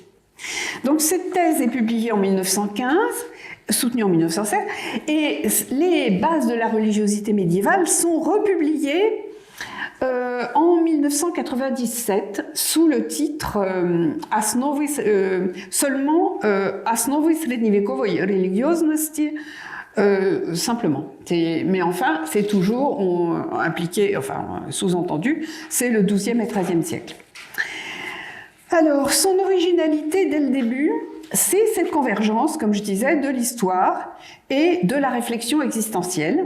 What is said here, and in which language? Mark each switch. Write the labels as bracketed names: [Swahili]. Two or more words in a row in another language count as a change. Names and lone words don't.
[French] Donc cette thèse est publiée en 1915, soutenue en 1907, et les bases de la religiosité médiévale sont republiées en 1997 sous le titre seulement [Russian] Основы средневековой религиозности, [French] simplement. Mais enfin, c'est toujours impliqué, enfin sous-entendu, c'est le XIIe et XIIIe siècle. Alors, son originalité dès le début, c'est cette convergence, comme je disais, de l'histoire et de la réflexion existentielle.